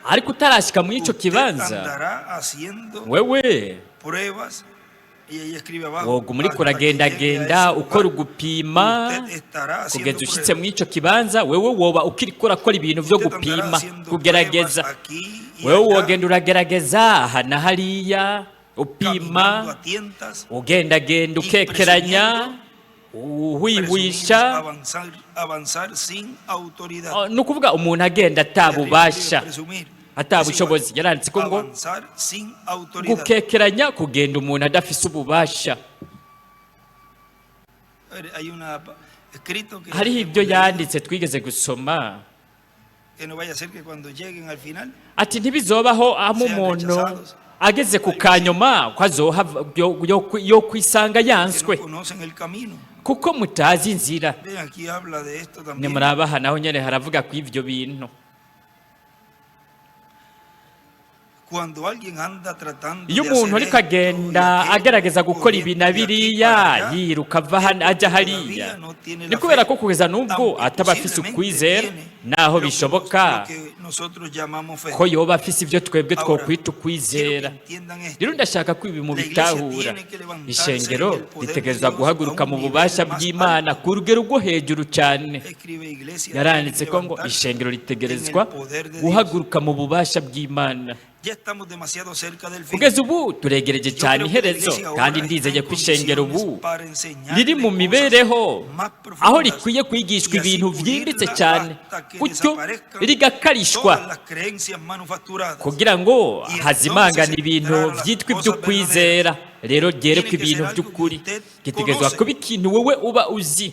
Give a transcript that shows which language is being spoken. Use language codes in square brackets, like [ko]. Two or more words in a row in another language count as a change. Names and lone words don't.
[rn] ariko utarashika muri icyo [es] usted [rn] kibanza, [es] andará haciendo [rn] wewe [es] pruebas. Y ella escribe abajo, [rn] woga muri [es] hasta que [rn] kuragendagenda [es] llegue a ese [rn] ukora [es] lugar, [rn] ugupima [es] usted estará haciendo [rn] kugeza ushitse [es] pruebas. [rn] muri icyo kibanza, wewe woba ukiriko urakora ibintu byo [es] Usted andará [rn] gupima, [es] haciendo [rn] kugerageza. [es] pruebas aquí y [rn] Wewe [es] allá, [rn] wogenda uragerageza aha na hariya, [es] caminando [rn] upima, [es] a tientas, [rn] ugendagenda [es] y [rn] ukekeranya, uhwihwisha. [es] avanzar sin autoridad. [rn] Ni ukuvuga umuntu agenda atabubasha, [es] Presumir. [rn] atabushobozi. Yaranditse ko ngo [es] Avanzar sin autoridad. [rn] gukekeranya, kugenda umuntu adafise ububasha. [es] Hay una escrito que [rn] Hariho ibyo yanditse twigeze gusoma, [es] que no vaya a ser que cuando lleguen al final [rn] ati ntibizobaho aho umuntu ageze ku kanyuma ko azohava yo kwisanga [es] que no [rn] yanswe, [es] conocen el camino. [rn] kuko mutazi inzira. [es] Ven, aquí habla de esto también. [rn] Nimurabaha naho nyene haravuga ku ivyo bintu. [es] Cuando alguien anda tratando [rn] Iyo [es] de [rn] umuntu [es] hacer [rn] ariko [es] esto [rn] agenda [es] y aquello, [rn] agerageza gukora ibi na [es] corriendo de aquí [rn] biriya, [es] para allá, [rn] yiruka ava hano ajya hariya, [es] todavía no tiene [rn] ni [es] la [rn] kubera [es] fe, [rn] ko kugeza n'ubwo [es] aunque [rn] ataba afise [es] posiblemente [rn] ukwizera, [es] tiene [rn] naho [es] lo que [rn] bishoboka [es] nosotros llamamos fe. [rn] ko yoba afise ibyo twebwe [es] Ahora, [rn] twokwita [es] quiero que [rn] ukwizera. [es] entiendan esto. [rn] Rero ndashaka ko ibi [es] La [rn] mubitahura. [es] iglesia tiene que levantarse [rn] Ishengero [es] en el poder de [rn] ritegerezwa [es] Dios [rn] guhaguruka [es] a un [rn] mu [es] nivel [rn] bubasha [es] más [rn] bw'Imana [es] alto. [rn] ku rugero rwo hejuru cyane. [es] Escribe iglesia, [rn] Yaranditse [es] tiene que [rn] ko ngo [es] levantarse [rn] ishengero [es] en el [rn] ritegerezwa [es] poder de Dios. [rn] guhaguruka mu bubasha bw'Imana. [es] Ya estamos demasiado cerca del fin. [rn] kugeza ubu turegereje cyane iherezo kandi ndizeye ko ishengero ubu riri mu mibereho aho rikwiye kwigishwa ibintu byimbitse cyane gutyo rigakarishwa kugira ngo hazimangane ibintu byitwa iby'ukwizera rero ryerekwa ibintu by'ukuri gitegerezwa kuba ikintu wowe uba uzi.